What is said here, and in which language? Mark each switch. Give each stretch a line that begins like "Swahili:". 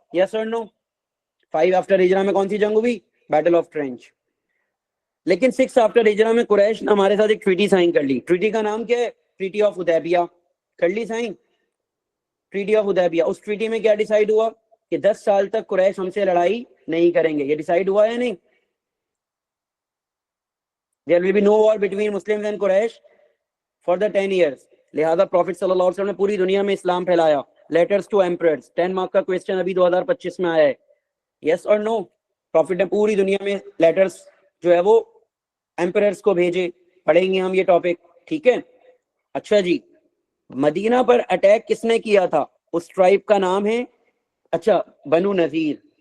Urdu: یس اور نو؟ 5 آفٹر ہجرہ میں کون سی جنگ ہوئی؟ Battle of trench. لیکن 6 آفٹر ہجرہ میں قریش نے ہمارے ساتھ ایک ٹریٹی سائن کر لی. ٹریٹی کا نام کیا ہے؟ ٹریٹی آف حدیبیہ. کر لی sign treaty of Hudaybiyyah. اس treaty میں کیا ڈیسائیڈ ہوا کہ 10 سال تک قریش ہم سے لڑائی نہیں کریں گے. یہ ڈیسائیڈ ہوا ہے نہیں؟
English: There will be no war between Muslims and Quraysh for the 10 years.
Urdu: لہذا پروفٹ صلی اللہ علیہ وسلم نے پوری دنیا میں اسلام پھیلایا. لیٹرز ٹو ایمپررز 10 مارک کا کوسچن ابھی 2025 میں آیا ہے. یس اور نو؟ پروفٹ نے پوری دنیا میں لیٹرز جو ہے وہ ایمپررز کو بھیجے. پڑھیں گے ہم یہ ٹاپک, ٹھیک ہے؟ اچھا جی, مدینہ پر اٹیک کس نے کیا تھا؟ اس ٹرائب کا نام ہے اچھا بنو نذیر.